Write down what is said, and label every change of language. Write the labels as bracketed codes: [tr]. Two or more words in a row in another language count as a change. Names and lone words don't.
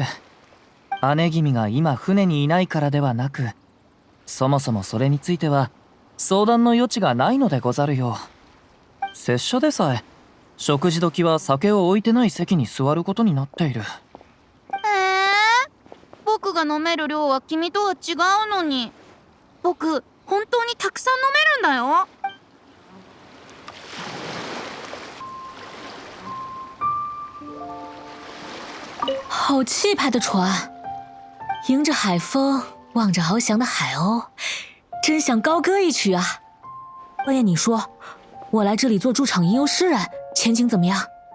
[ja] 姉君が今船にいないからではなく、そもそもそれについては相談の余地がないのでござるよ。拙者でさえ食事時は酒を置いてない席に座ることになっている。僕が飲める量は君とは違うのに。僕本当にたくさん飲めるんだよ。 [zh] 好气派的船，迎着海风，望着翱翔的海鸥，真想高歌一曲啊！半夜，你说，我来这里做驻场吟游诗人，前景怎么样？